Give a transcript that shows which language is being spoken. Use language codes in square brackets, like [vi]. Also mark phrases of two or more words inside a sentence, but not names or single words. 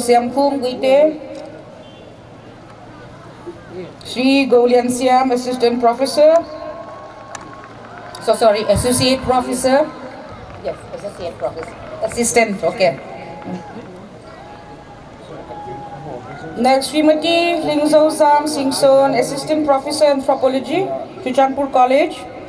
[en] Siamkhum Guite, Shri Golian Siam, Assistant Professor. Associate Professor. Yes, Associate Professor. Assistant, okay. Next, Srimati Lingzo Sam Singson, Assistant Professor Anthropology, Churachandpur College.